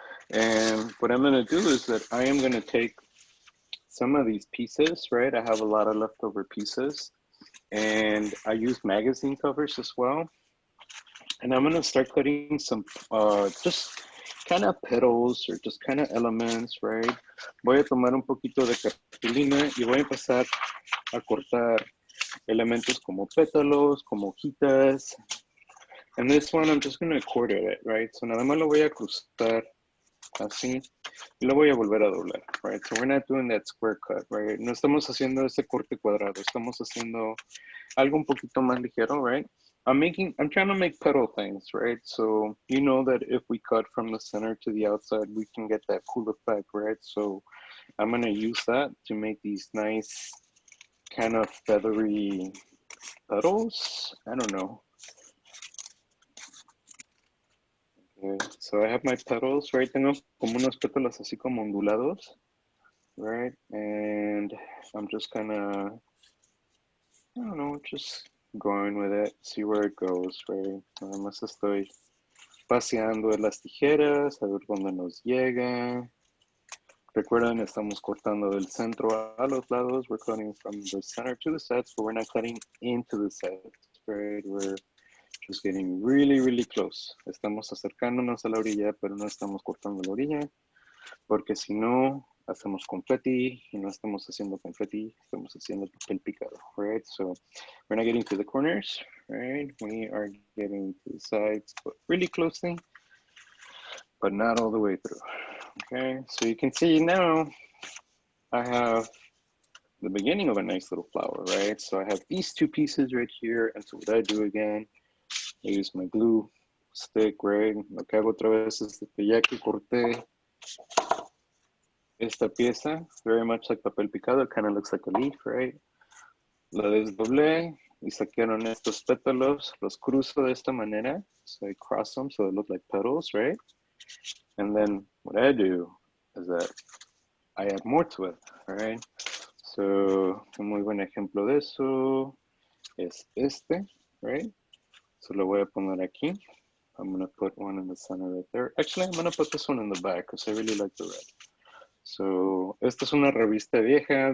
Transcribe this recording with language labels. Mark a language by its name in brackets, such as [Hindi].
[English] And what I'm going to do is that I am going to take some of these pieces, right? I have a lot of leftover pieces. And I use magazine covers as well. And I'm gonna start cutting some just kind of petals or just kind of elements, right? [Spanish] Voy a tomar un poquito de cartulina y voy a empezar a cortar elementos como pétalos, como hojitas. [English] And this one, I'm just gonna quarter it, right? So [Spanish] nada más lo voy a cruzar así y lo voy a volver a doblar, [English] right? So we're not doing that square cut, right? [Spanish] No estamos haciendo ese corte cuadrado, estamos haciendo algo un poquito más ligero, [English] right? I'm trying to make petal things, right? So you know that if we cut from the center to the outside, we can get that cool effect, right? So I'm gonna use that to make these nice kind of feathery petals. I don't know. Okay, so I have my petals, right? [Spanish] Tengo como unos pétalos así como ondulados, [English] right? And I'm just kind of, I don't know, just going with it, see where it goes, right? [Spanish] Nada más estoy paseando en las tijeras, a ver dónde nos llega. Recuerden, estamos cortando del centro a los lados. [English] We're cutting from the center to the sides, but we're not cutting into the sides, right? We're just getting really, really close. [Spanish] Estamos acercándonos a la orilla, pero no estamos cortando la orilla, porque si no, hacemos confetti, y no estamos haciendo confetti, estamos haciendo papel picado, [English] right? So we're not getting to the corners, right? We are getting to the sides, but really closely, but not all the way through, okay? So you can see now, I have the beginning of a nice little flower, right? So I have these two pieces right here. And so what I do again, I use my glue stick, right? [Spanish] Lo que hago otra vez es que ya que corté esta pieza, [English] very much like papel picado, it kind of looks like a leaf, right? [Spanish] La desdoblé y saquaron estos pétalos, los cruzo de esta manera. [English] So I cross them so they look like petals, right? And then what I do is that I add more to it, all right? So, [Spanish] un muy buen ejemplo de eso es este, [English] right? So [Spanish] lo voy a poner aquí. [English] I'm gonna put one in the center right there. Actually, I'm gonna put this one in the back because I really like the red. [Spanish] So, esta es una revista vieja.